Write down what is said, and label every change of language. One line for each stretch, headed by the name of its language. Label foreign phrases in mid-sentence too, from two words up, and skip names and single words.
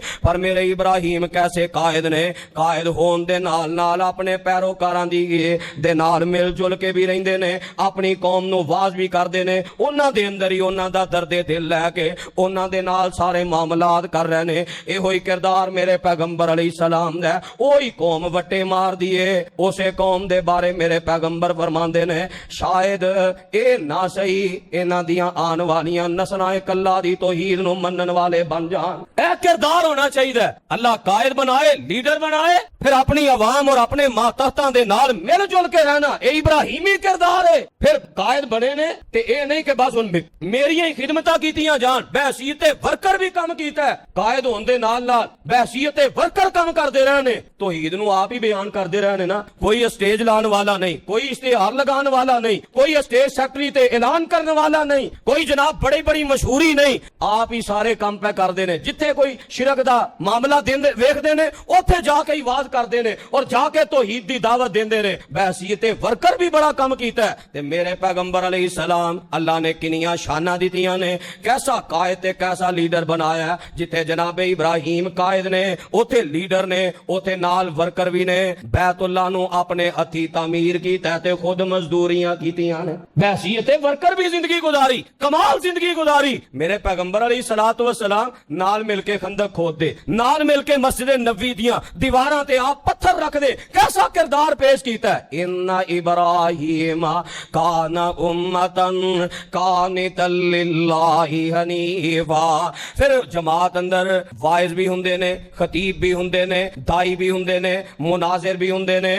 Punjabi: پر میرے ابراہیم کیسے قائد نے، قائد ہون دے نال نال اپنے پیروکاراں دی دے نال مل جل کے بھی رہندے نے، اپنی قوم نوں وعظ بھی کردے نے، انہاں دے اندر ہی انہاں دا دردے دل لیکے انہاں دے نال سارے معاملات کر رہے نے. ایہو ہی کردار میرے پیغمبر علیہ السلام دا۔ اوہی قوم وٹے مار دیے، اسے قوم دے بارے میرے پیغمبر فرماندے نے شاید اے نہ سہی انہاں دیاں آنے والیاں نسلاں کلا دی توحید نوں منن والے بن جان. اے کردار ہونا چاہیے. اللہ قائد بنائے، لیڈر بنائے، پھر اپنی عوام اور اپنے ماتحتاں دے نال مل جل کے رہنا. اے ابراہیم ابراہیمی کردار ہے. پھر قائد بنے نے تے اے نہیں کہ بس ان میری ہی خدمتاں کیتیاں جان, بحثیت ورکر بھی کم کیتا ہے. قائد ہوندے نال نال بحثیت ورکر کم کردے رہنے, توحید نو آپ ہی بیان کردے رہنے نا. کوئی اسٹیج لان والا نہیں, کوئی اشتہار لگان والا نہیں, کوئی اسٹیج سیکٹری تے اعلان کرنے والا نہیں, کوئی جناب بڑی بڑی مشہوری نہیں, آپ ہی سارے کام پہ کردے نے. جتھے کوئی شرک دا معاملہ ویکھدے نے اوتھے جا کے ہی واز کردے نے اور جا کے توحید دی دعوت دیندے نے. بحثیت ورکر بھی بڑا کم کیتا ہے. تے میرے پیغمبر
Arabic: علیہ السلام
Punjabi: اللہ نے کنیاں شاناں دتیاں نے, کیسا قائد تے کیسا لیڈر بنایا ہے. جتھے جناب ابراہیم قائد نے اوتھے لیڈر نے, اوتھے نال ورکر بھی نے. بیت اللہ نو اپنے ہتھی تعمیر کیتا تے خود مزدوریاں کیتیاں نے. بحثیت ورکر بھی زندگی گزاری, کمال زندگی گزاری. میرے پیغمبر
Arabic: علیہ الصلوۃ والسلام
Punjabi: نال مل کے خندق کھود دے, نال مل کے مسجد نبوی دیاں دیواراں تے آپ پتھر رکھ دے. کیسا کردار پیش کیتا ہے.
Arabic: ان ابراہیم کان امتن قانتا للہ حنیفا.
Punjabi: پھر جماعت اندر وائز بھی ہوندے نے, خطیب بھی ہوندے نے, دائی بھی ہوندے نے, مناظر بھی ہوندے نے.